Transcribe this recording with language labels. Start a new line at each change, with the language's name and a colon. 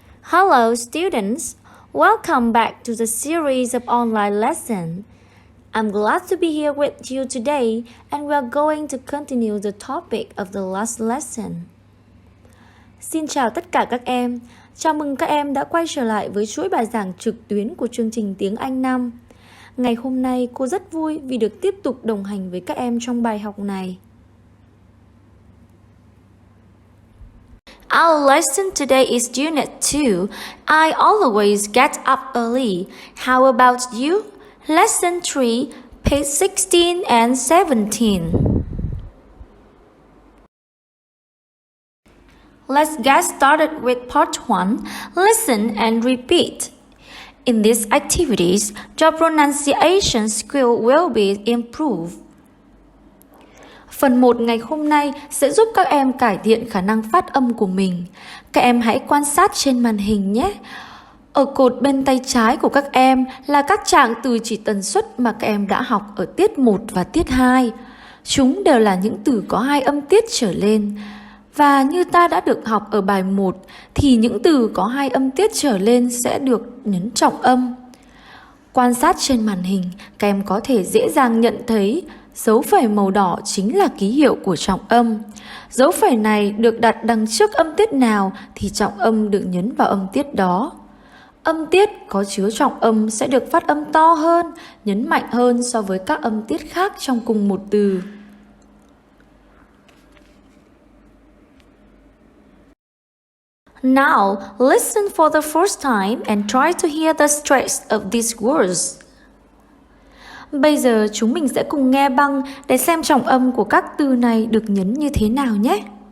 English: Hello students, welcome back to the series of online lesson. I'm glad to be here with you today and we are going to continue the topic of the last lesson.
Vietnamese: Xin chào tất cả các em, chào mừng các em đã quay trở lại với chuỗi bài giảng trực tuyến của chương trình tiếng Anh 5. Ngày hôm nay cô rất vui vì được tiếp tục đồng hành với các em trong bài học này.
English: Our lesson today is Unit 2. I always get up early. How about you? Lesson 3, page 16 and 17. Let's get started with part 1. Listen and repeat. In these activities, your pronunciation skill will be improved.
Vietnamese: Phần 1 ngày hôm nay sẽ giúp các em cải thiện khả năng phát âm của mình. Các em hãy quan sát trên màn hình nhé. Ở cột bên tay trái của các em là các trạng từ chỉ tần suất mà các em đã học ở tiết 1 và tiết 2. Chúng đều là những từ có 2 âm tiết trở lên. Và như ta đã được học ở bài 1 thì những từ có 2 âm tiết trở lên sẽ được nhấn trọng âm. Quan sát trên màn hình, các em có thể dễ dàng nhận thấy dấu phẩy màu đỏ chính là ký hiệu của trọng âm. Dấu phẩy này được đặt đằng trước âm tiết nào thì trọng âm được nhấn vào âm tiết đó. Âm tiết có chứa trọng âm sẽ được phát âm to hơn, nhấn mạnh hơn so với các âm tiết khác trong cùng một từ.
English: Now, listen for the first time and try to hear the stress of these words.
Vietnamese: Bây giờ chúng mình sẽ cùng nghe băng để xem trọng âm của các từ này được nhấn như thế nào nhé.